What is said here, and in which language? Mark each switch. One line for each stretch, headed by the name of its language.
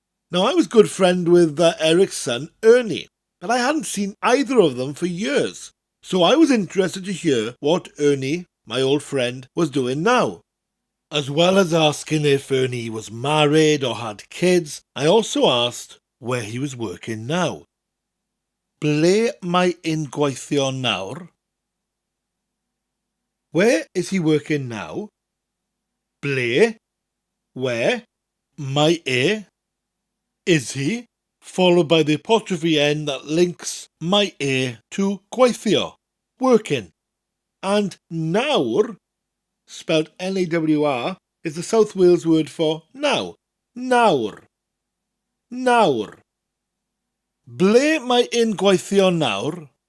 English: Now, I was good friend with Eric's son, Ernie, but I hadn't seen either of them for years. So I was interested to hear what Ernie, my old friend, was doing now. As well as asking if Ernie was married or had kids, I also asked where he was working now.
Welsh: Ble mae e'n gweithio nawr?
English: Where is he working now? Ble, where, mae e, is he, followed by the apostrophe N that links mae e to gweithio, working. And nawr, spelled N-A-W-R, is the South Wales word for now. Nawr. Nawr.
Welsh: Ble mae e'n gweithio nawr?